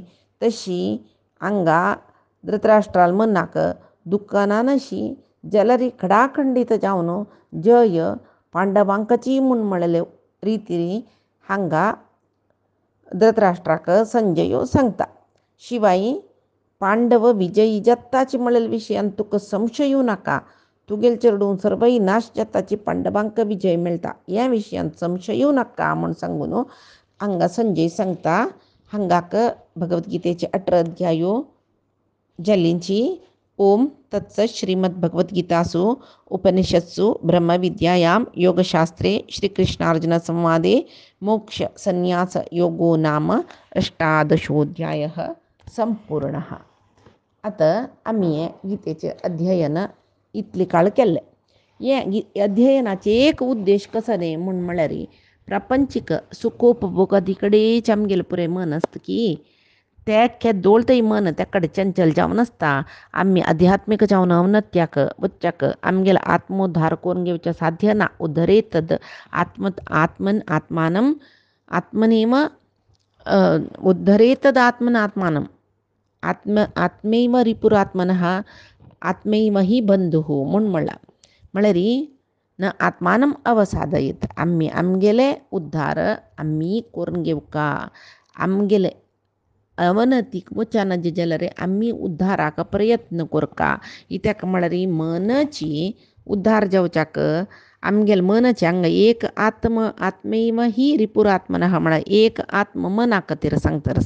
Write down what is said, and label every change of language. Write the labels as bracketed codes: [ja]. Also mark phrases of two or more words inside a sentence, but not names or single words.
[kok] तशी हांगा धृतराष्ट्राल मनाक दुकानानशी जाल्यार खडाखंडीत जावन जय पांडवांकची म्हूण म्हणलेले रितीन हांगा धृतराष्ट्राक संजयो सांगता. शिवाय पांडव विजयी जाताची म्हणलेल्या विशयान तुका संशय येवं नाका. तुगेल चेडूं सर्वही नाश जाताची पांडवांक विजय मेळटा ह्या विशयान संशय येवं नाका म्हूण सांगून हांगा संजय सांगता. हांगाक भगवद्गीतेचे 18 अध्यायो जाल्लींची. [sa] ओम तत्सत. श्रीमद्भगवद्गीतासु उपनिषत्सु ब्रह्मविद्यायां योगशास्त्रे श्रीकृष्णार्जुन संवादे मोक्ष संन्यास योगो नाम 18 संपूर्णः. [kok] आता आम्ही गीतेचे अध्ययन इतले काळ केले. हे अध्ययनाचे एक उद्देश कसो न्ही म्हूण म्हळ्यार प्रापंचीक सुखोपभोगादी कडेच आमगेलें पुरें मन आसता की ते दोळतय मन त्या कडेन चंचल जावन आसता. आमी आध्यात्मीक जावन अवनत्याक वच्चाक आमगेलो आत्मोद्धार करून घेवचें साध्य ना. [sa] उद्धरेतद आत्मानम आत्मनेव उद्धरेतद आत्मनात्मानम आत्मैव रिपुरात्मनः आत्मैव हि बंधुः [kok] म्हूण म्हणला. [sa] म्हळ्यार न आत्मानम अवसादयेत. [kok] आमगेले उद्धार आमी करून घेवका. आमगेले अवनतीक वचना जे जाल्यार आमी उद्धाराक प्रयत्न करका. इत्याक म्हळ्यार मनाची उद्धार जावच्याक आमगेले मनाचे हांगा एक [sa] आत्मैव ही रिपुरात्मनः [kok] म्हळ्यार एक आत्म मना खातीर सांगतारस.